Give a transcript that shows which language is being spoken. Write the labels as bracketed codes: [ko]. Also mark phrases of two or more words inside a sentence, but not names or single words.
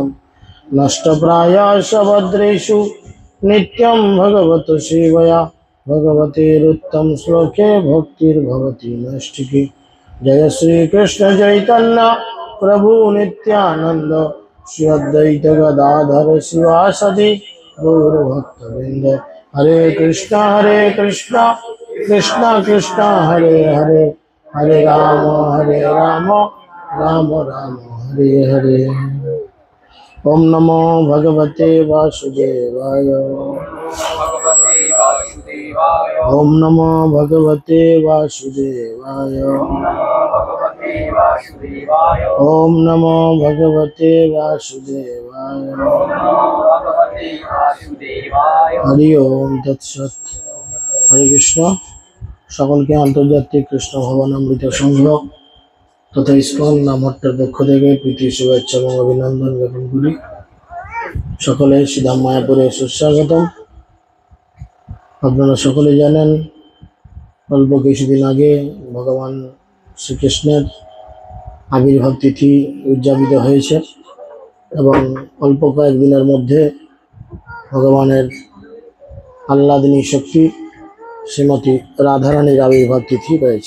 [sa] नष्टप्रायाश भद्रेषु नित्यं भगवतो सेवया भगवतेरुत्तम श्लोके भक्तिर्भवति नैष्ठिकी। जय श्री कृष्ण चैतन्य प्रभु नित्यानंद श्री अद्वैत गदाधर शिवासदि गौरभक्तवृंद। हरे कृष्णा कृष्णा कृष्णा हरे हरे, हरे राम राम राम हरे हरे। ओम नमो भगवते वासुदेवाय। ओम नमो भगवते वासुदेवाय। ओम नमो भगवते वासुदेवाय। हरि ओम तत्सत। [bn] হরে কৃষ্ণ। সকলকে আন্তর্জাতিক কৃষ্ণ ভাবনামৃত সংঘ তথা ইস্কন নামহট্টের পক্ষ থেকে প্রীতি শুভেচ্ছা এবং অভিনন্দন জ্ঞাপন করি। সকলে শ্রীধাম মায়াপুরে সুস্বাগতম। আপনারা সকলে জানেন অল্প কিছুদিন আগে ভগবান শ্রীকৃষ্ণের আবির্ভাব তিথি উদযাপিত হয়েছে এবং অল্প কয়েকদিনের মধ্যে ভগবানের আহ্লাদিনী শক্তি শ্রীমতী রাধারানীর আবির্ভাব তিথি রয়েছে।